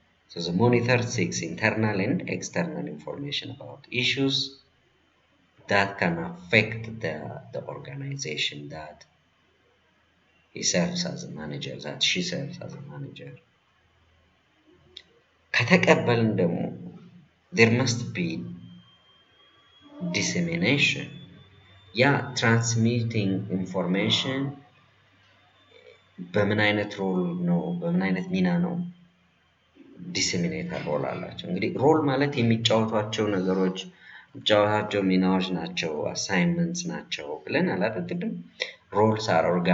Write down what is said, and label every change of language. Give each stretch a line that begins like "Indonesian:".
English: So the monitor seeks internal and external information about issues that can affect the organization that he serves as a manager, that she serves as a manager.
Amharic: ከተቀበልን ደግሞ
English: there must be dissemination.
Amharic: ያ ትራንስሚቲንግ ኢንፎርሜሽን በምን አይነት ሮል ነው፣ በምን አይነት ሚና ነው? ዲሴሚኔተር ሮል አላቸው። እንግዲህ ሮል ማለት የሚጫወቷቸው ነገሮች፣ የሚጫወታቸው ሚናዎች ናቸው፣ አሳይንመንትስ ናቸው ብለን አላደግድም። ሮልስ አር